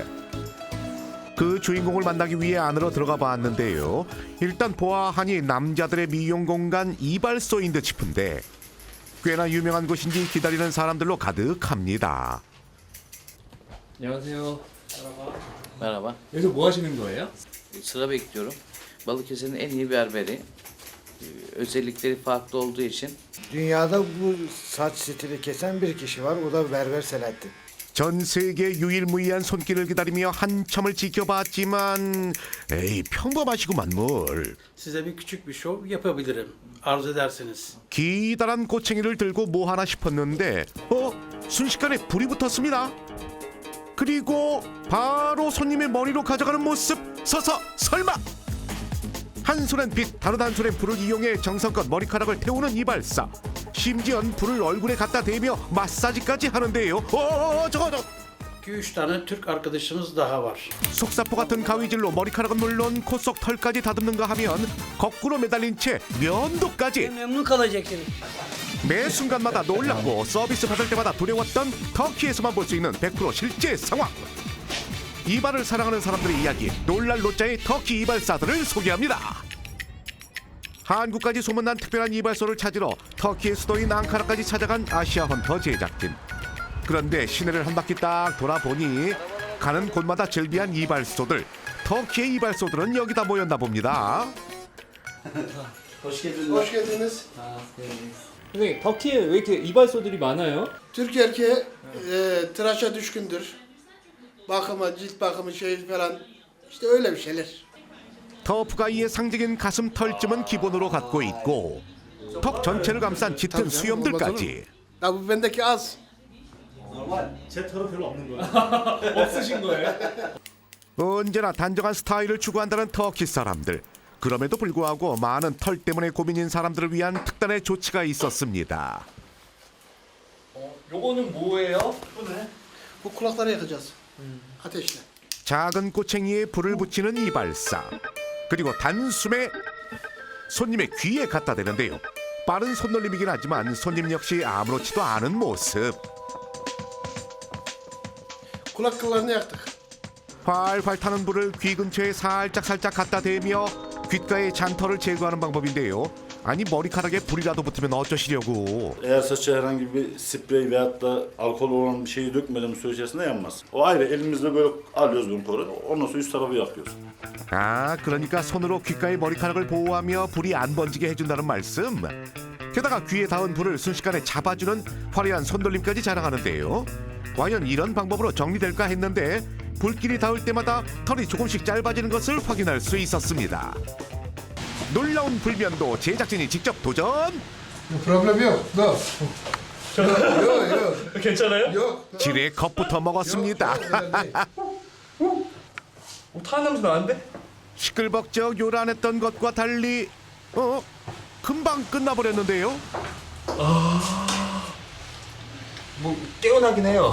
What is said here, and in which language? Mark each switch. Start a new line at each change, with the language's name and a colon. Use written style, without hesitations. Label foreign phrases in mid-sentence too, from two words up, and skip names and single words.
Korean: 그 주인공을 만나기 위해 안으로 들어가 봤는데요. 일단 보아하니 남자들의 미용 공간 이발소인 듯 싶은데 꽤나 유명한 곳인지 기다리는 사람들로 가득합니다. 안녕하세요.
Turkish: Merhaba.
Korean: 여기서 뭐 하시는 거예요?
Turkish: Sıra bekliyorum. Balıkesir'in en iyi berberi. Özellikleri farklı olduğu için. Dünyada bu saç stili kesen bir kişi var. O da Berber Selahattin.
Korean: 전 세계 유일무이한 손길을 기다리며 한참을 지켜봤지만 에이 평범하시구만 뭘.
Turkish: Size bir küçük bir şov yapabilirim. Arzu ederseniz.
Korean: 기다란 꼬챙이를 들고 뭐 하나 싶었는데 순식간에 불이 붙었습니다. 그리고 바로 손님의 머리로 가져가는 모습. 서서 설마 한 손엔 빛 다른 한 손엔 불을 이용해 정성껏 머리카락을 태우는 이발사. 심지어는 불을 얼굴에 갖다 대며 마사지까지 하는데요. 저거
Turkish: 2-3 tane Türk arkadaşımız daha var.
Korean: 속사포 같은 가위질로 머리카락은 물론 코 속 털까지 다듬는가 하면 거꾸로 매달린 채 면도까지. 매 순간마다 놀랍고 서비스 받을 때마다 두려웠던 터키에서만 볼 수 있는 100% 실제 상황. 이발을 사랑하는 사람들의 이야기, 놀랄 노자의 터키 이발사들을 소개합니다. 한국까지 소문난 특별한 이발소를 찾으러 터키의 수도인 앙카라까지 찾아간 아시아 헌터 제작진. 그런데 시내를 한 바퀴 딱 돌아보니 가는 곳마다 즐비한 이발소들. 터키의 이발소들은 여기다 모였나 봅니다. Hoş geldiniz. 선생님, 터키에 왜 이렇게 이발소들이 많아요?
Turkish: Türk erkeği tıraşa düşkündür. Bakımı, cilt bakımı şey falan. İşte öyle bir şeyler.
Korean: 터프가이의 상징인 가슴 털쯤은 기본으로 갖고 있고 턱 전체를 감싼 짙은 수염들까지.
Turkish: Ya bu bendeki az.
Korean: 제 털은 별로 없는 거예요. 없으신 거예요? 언제나 단정한 스타일을 추구한다는 터키 사람들. 그럼에도 불구하고 많은 털 때문에 고민인 사람들을 위한 특단의 조치가 있었습니다. 요거는 뭐예요?
Turkish: Bu kulakları yakacağız. Ateşle.
Korean: 작은 꼬챙이에 불을 붙이는 이발사. 그리고 단숨에 손님의 귀에 갖다 대는데요. 빠른 손놀림이긴 하지만 손님 역시 아무렇지도 않은 모습.
Turkish: Kulak kıllarını yaktık.
Korean: 활활 타는 불을 귀 근처에 살짝 갖다 대며 귓가의 잔털을 제거하는 방법인데요. 아니 머리카락에 불이라도 붙으면 어쩌시려고.
Turkish: Eğer saça herhangi bir sprey veyahut da alkol olan bir şeyi dökmeden süre içerisinde yanmaz. O ayrı elimizle böyle alıyoruz bunu koru. Ondan sonra üst tarafı yakıyoruz.
Korean: 아, 그러니까 손으로 귓가의 머리카락을 보호하며 불이 안 번지게 해준다는 말씀. 게다가 귀에 닿은 불을 순식간에 잡아주는 화려한 손돌림까지 자랑하는데요. 과연 이런 방법으로 정리될까 했는데 불길이 닿을 때마다 털이 조금씩 짧아지는 것을 확인할 수 있었습니다. 놀라운 불면도 제작진이 직접 도전.
Turkish: Problem yok. No.
Korean: 괜찮아요? 지레 컵부터 먹었습니다. 타는 냄새 나는데? 시끌벅적 요란했던 것과 달리 금방 끝나버렸는데요. 뭐 깨어나긴 해요.